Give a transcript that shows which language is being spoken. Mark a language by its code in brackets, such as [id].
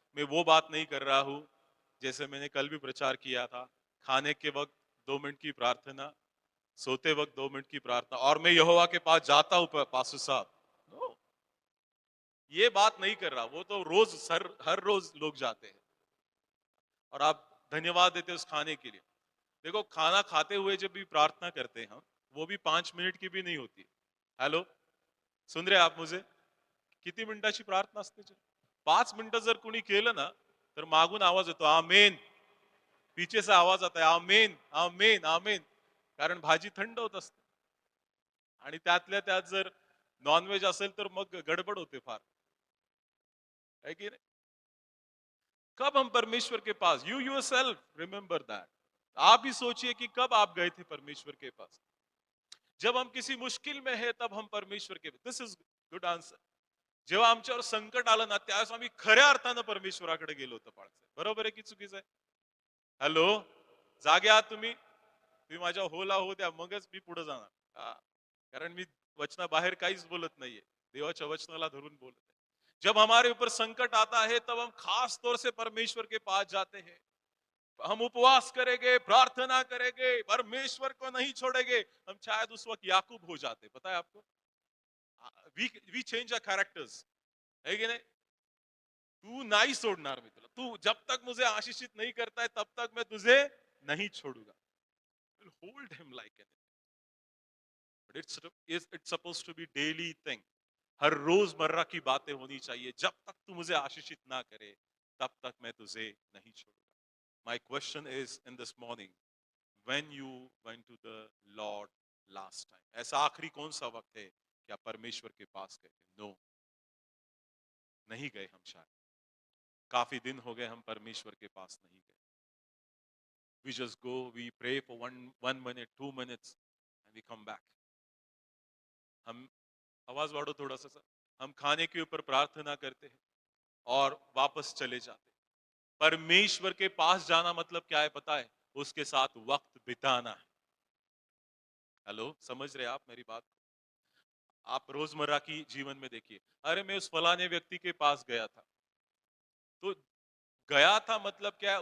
[hi] मैं वो बात नहीं कर रहा हूं जैसे मैंने कल भी प्रचार किया था, खाने के वक्त 2 मिनट की प्रार्थना, सोते वक्त 2 मिनट की प्रार्थना, और मैं यहोवा के पास जाता हूं पास्टर साहब। नो, ये बात नहीं कर रहा। वो तो रोज हर रोज लोग जाते हैं और आप धन्यवाद देते हैं उस खाने के लिए। देखो, खाना खाते हुए जब भी प्रार्थना करते हैं हम, वो भी 5 मिनट की भी नहीं होती। हेलो, सुन रहे आप मुझे? [mr] किती मिनिटाची प्रार्थना असते? 5 मिनिटं जर कुणी केलं ना, तर मागून आवाज येतो आमेन, [hi] पीछे से आवाज आता है आमेन आमेन [mr] आमेन। कारण भाजी थंड होत असते आणि त्यातल्या त्यात जर नॉनव्हेज असेल तर मग गडबड होते फार, है की नाही? [hi] कब हम परमेश्वर के पास, [en] you yourself remember that, [hi] आप ही सोचिए कि कब आप गए थे परमेश्वर के पास। जब हम किसी मुश्किल में है तब हम परमेश्वर के, [en] This is good answer. [mr] जेव्हा आमच्यावर संकट आलं ना त्यावेळेस आम्ही खऱ्या अर्थानं परमेश्वराकडे गेलो होतो पाळसे, बरोबर आहे की चुकीचं आहे? हॅलो, जागे आहात तुम्ही? तुम्ही माझ्या होला हो द्या मगच मी पुढे जाणार। हा, कारण मी वचनाबाहेर काहीच बोलत नाहीये, देवाच्या वचनाला धरून बोलत आहे। [hi] जब हमारे ऊपर संकट आता है तब हम खास तौर से परमेश्वर के पास जाते हैं, हम उपवास करेंगे, प्रार्थना करेंगे, परमेश्वर को नहीं छोड़ेंगे। हम शायद उस वक्त याकूब हो जाते, पता है आपको? [en] we change our characters, [hi] है कि नहीं? [mr] तू नहीं छोड़णार मी तुला, [hi] तू जब तक मुझे आशीषित नहीं करता है तब तक मैं तुझे नहीं छोड़ूंगा। [en] Hold him like an, but it's suppose to be daily thing. [hi] हर रोजमर्रा की बातें होनी चाहिए, जब तक तू मुझे आशीषित ना करे तब तक मैं तुझे नहीं छोड़ूंगा। [en] my question is in this morning, when you went to the lord last time, [hi] ऐसा आखिरी कौन सा वक्त है कि आप परमेश्वर के पास गए थे? नो, नहीं गए हम शायद, काफी दिन हो गए हम परमेश्वर के पास नहीं गए। [en] We just go, we pray for one minute, 2 minutes, and we come back. [hi] हम, [mr] आवाज वाढो [hi] थोड़ा सा, हम खाने के ऊपर प्रार्थना करते हैं और वापस चले जाते हैं। परमेश्वर के पास जाना मतलब क्या है पता है? उसके साथ वक्त बिताना है। हेलो, समझ रहे आप मेरी बात को? आप रोजमर्रा की जीवन में देखिए, अरे मैं उस फलाने व्यक्ति के पास गया था, तो गया था मतलब क्या है?